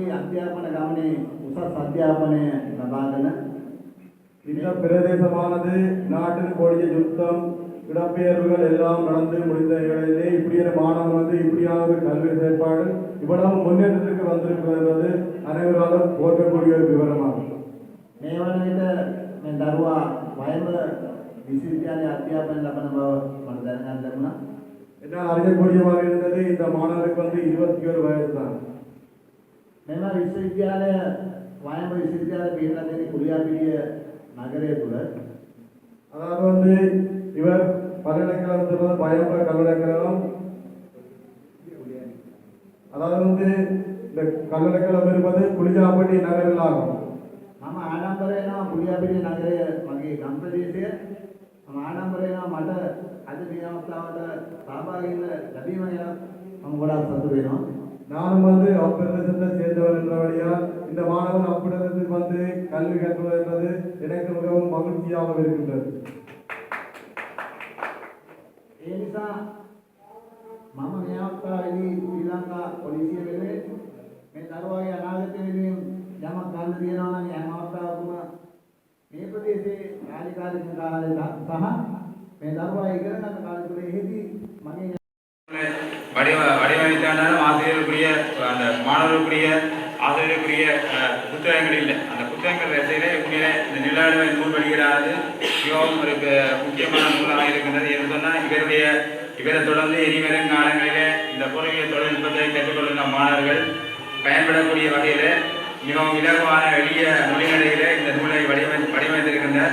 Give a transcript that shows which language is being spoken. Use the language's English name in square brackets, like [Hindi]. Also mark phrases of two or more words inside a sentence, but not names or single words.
[Sinhala] අධ්‍යාපන ගමනේ උසස් අධ්‍යාපනය ලබාගෙන [Tamil] இந்த பிரதேசமானது நாட்டில் கொடிய யுத்தம் இடப்பெயர்வுகள் எல்லாம் நடந்து முடிந்த நிலையிலே இப்படியான மாணவன் வந்து இப்படியான ஒரு கல்வி செயற்பாடு இவ்வளவு முன்னேற்றத்துக்கு வந்திருக்கிறது என்பது அனைவராலும் போற்றக்கூடிய ஒரு விவரமாகும். [Sinhala] මේ වන විට මේ දරුවා වයඹ විශ්වවිද්‍යාලයේ අධ්‍යාපනය ලබන බව මට දැනගන්න ලැබුණා. [Tamil] என்னால் அறியக்கூடியமாக இருந்தது இந்த மாணவருக்கு வந்து 21 வயது தான். [Sinhala] මෙම විශ්වවිද්‍යාලය වයඹ විශ්වවිද්‍යාලය පිළිබඳ දෙන කුලියාපිටිය නගරය තුළ [Tamil] அதாவது வந்து இவர் பல்கலைக்கழகத்தில் பயன்ப கல்விக்கழகம் அதாவது வந்து இந்த கல்விக்கழகம் இருப்பது குளிஜாப்பட்டி நகரில் ஆகும். [Sinhala] මම ආඩම්බර වෙනවා කුලියාපිටිය නගරය මගේ ගම් ප්‍රදේශය. මම ආඩම්බර වෙනවා මට අද මේ අවස්ථාවට සහභාගී වෙන්න ලැබීම ගැන මම ගොඩාක් සතුටු වෙනවා. [Tamil] நானும் வந்து அப்பிரதேசத்தை சேர்ந்தவர் என்றபடியால் இந்த மாணவன் அப்பிரதேசத்துக்கு வந்து கல்வி கற்பது என்பது எனக்கு மிகவும் மகிழ்ச்சியாக இருக்கின்றது. [Sinhala] ඒ නිසා මම මේ අවස්ථාවේදී ශ්‍රී ලංකා පොලිසිය වෙනුවෙන් මේ දරුවාගේ අනාගතය වෙනුවෙන් යමක් ගන්න තියෙනවා නම් හැම අවස්ථාවකම මේ ප්‍රදේශයේ කාර්යකාරී කාලය සහ මේ දරුවා ඉගෙන ගන්න කාලය තුළ එහිදී මගේ [Tamil] வடிவமைத்தாலும் ஆசிரியருக்குரிய அந்த மாணவர்களுக்குரிய ஆசிரியருக்குரிய புத்தகங்கள் இல்லை. அந்த புத்தகங்கள் வரிசையிலே உண்மையிலே இந்த நிலாடுவை நூல் வெளியிடாது மிகவும் ஒரு முக்கியமான நூலாக இருக்கின்றது என்று சொன்னால் இவரை தொடர்ந்து இனிவரும் காலங்களிலே இந்த பொறியியல் தொழில்நுட்பத்தை கற்றுக்கொள்ளும் மாணவர்கள் பயன்படக்கூடிய வகையில் மிகவும் இலகுவான எளிய மொழிநடையிலே இந்த நூலை வடிவமைத்திருக்கின்றார்.